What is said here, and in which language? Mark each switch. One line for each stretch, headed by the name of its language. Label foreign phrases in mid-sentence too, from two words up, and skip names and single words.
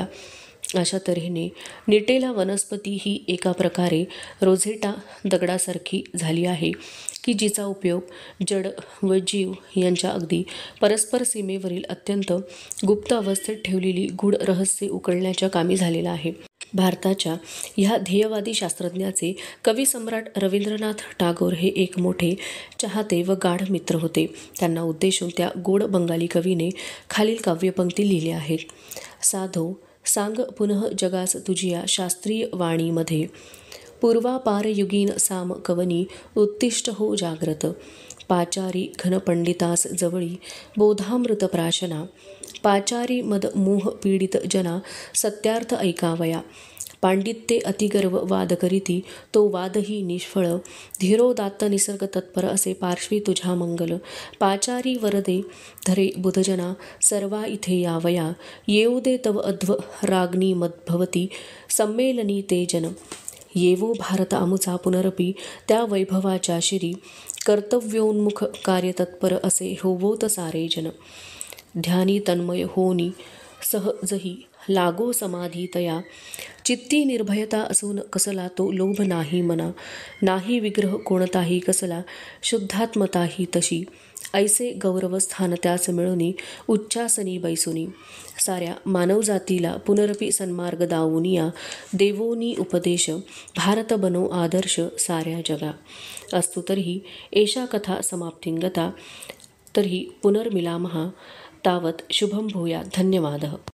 Marathi: अशा तऱ्हेने निटेला वनस्पती ही एका प्रकारे रोझेटा दगडासारखी झाली आहे की जिचा उपयोग जड व जीव यांच्या अगदी परस्पर सीमेवरील अत्यंत गुप्त अवस्थेत ठेवलेली गूढ रहस्ये उकलण्याच्या कामी झालेला आहे. भारताच्या ह्या ध्येयवादी शास्त्रज्ञाचे कविसम्राट रवींद्रनाथ टागोर हे एक मोठे चाहते व गाढ मित्र होते. त्यांना उद्देशून त्या गोड बंगाली कवीने खालील काव्यपंक्ती लिहिल्या आहेत: साधो सांग पुनः जगास तुझिया शास्त्रीय वाणीमध्ये पूर्वापारयुगीन साम कवनी उत्तिष्ठ हो जाग्रत पाचारी घनपंडितास जवळी बोधामृत प्राशना पाचारी मद मोह पीडित जना सत्यार्थ ऐकावया पांडित्ये अतिगर्व वाद करीती तो वादही निष्फळ धीरोदात्त निसर्ग तत्पर असे पार्श्वी तुझ्या मंगल पाचारी वरदे धरे बुधजना सर्वा इथे यावया येऊ दे तव अध्व राग्नी मद्भवती संमेलनी ते जन येवो भारत आमुचा पुनरपी त्या वैभवाच्या शिरी कर्तव्योन्मुख कार्यतत्पर असे होवोत सारे जन ध्यानी तन्मय होनी सहजही लागो समाधीतया, चित्ती निर्भयता असून कसला तो लोभ नाही मना, नाही विग्रह कोणताही कसला, शुद्धात्मताही तशी, ऐसे गौरव स्थान त्याच मिळुनी, उच्चासनी बैसुनी, साऱ्या मानवजातीला पुनरपी सन्मार्ग दावुनिया, देवोनी उपदेश, भारत बनो आदर्श साऱ्या जगा.
Sanskrit: अस्तु तर्हि एषा कथा समाप्तिं गता. तर्हि पुनर्मिलामः. तावत् शुभं भूयात्. धन्यवादः.